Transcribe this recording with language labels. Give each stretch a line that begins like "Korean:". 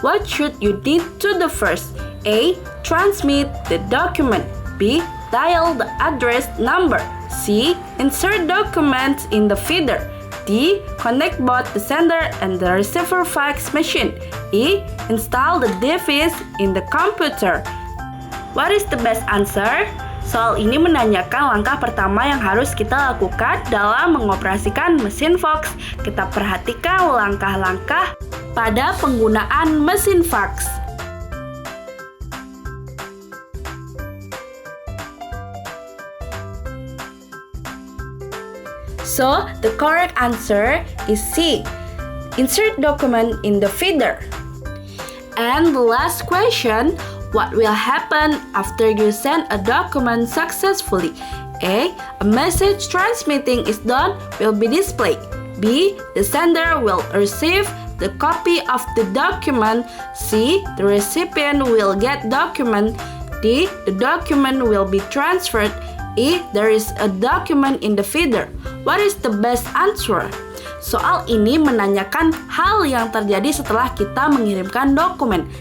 English: What should you do to the first? A. Transmit the document. B. Dial the address number. C. Insert documents in the feeder. D. Connect both the sender and the receiver fax machine. E. Install the device in the computer. What is the best answer?
Indonesian: Soal ini menanyakan langkah pertama yang harus kita lakukan dalam mengoperasikan mesin fax. Kita perhatikan langkah-langkah pada penggunaan mesin fax.
English: So, the correct answer is C. Insert document in the feeder. And the last question, what will happen after you send a document successfully? A. A message transmitting is done will be displayed. B. The sender will receive the copy of the document. C. The recipient will get document. D. The document will be transferred. E. There is a document in the feeder. What is the best answer?
Indonesian: Soal ini menanyakan hal yang terjadi setelah kita mengirimkan dokumen.